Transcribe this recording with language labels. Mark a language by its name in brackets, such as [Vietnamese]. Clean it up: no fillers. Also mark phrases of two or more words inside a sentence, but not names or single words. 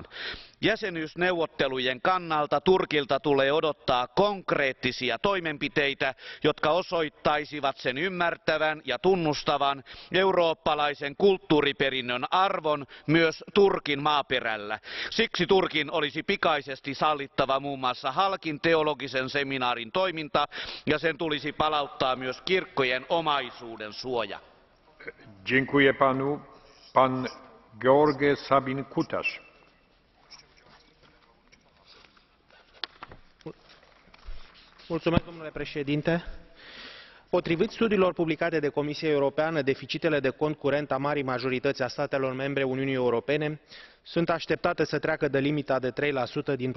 [Finnish] Jäsenyysneuvottelujen kannalta Turkilta tulee odottaa konkreettisia toimenpiteitä, jotka osoittaisivat sen ymmärtävän ja tunnustavan eurooppalaisen kulttuuriperinnön arvon myös Turkin maaperällä. Siksi Turkin olisi pikaisesti sallittava muun muassa Halkin teologisen seminaarin toiminta, ja sen tulisi palauttaa myös kirkkojen omaisuuden suoja. [Polish] Dziękuję panu. Pan George Sabin Kutas. [Romanian] Domnule președinte, potrivit studiilor publicate de Comisia Europeană, deficitele de cont curent a marii majorități a statelor membre Uniunii Europene sunt așteptate să treacă de limita de 3% din